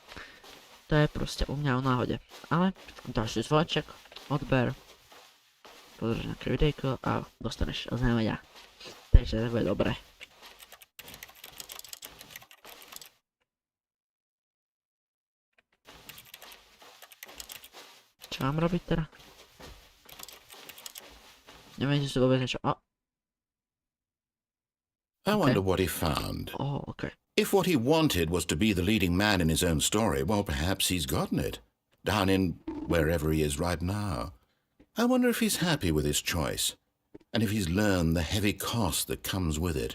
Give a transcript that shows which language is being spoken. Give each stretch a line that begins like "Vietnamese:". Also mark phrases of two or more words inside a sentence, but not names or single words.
Slovak: To je proste u mňa o náhode. Ale dáš si zvonček, odber, pozrieš nejaké videjko a dostaneš oznámenia. Takže to bude dobré. Čo mám robiť teda? Neviem, že si vôbec niečo...
English: I wonder what he found. Oh, okay. If what he wanted was to be the leading man in his own story, well, perhaps he's gotten it. Down in wherever he is right now. I wonder if he's happy with his choice. And if he's learned the heavy cost that comes with it.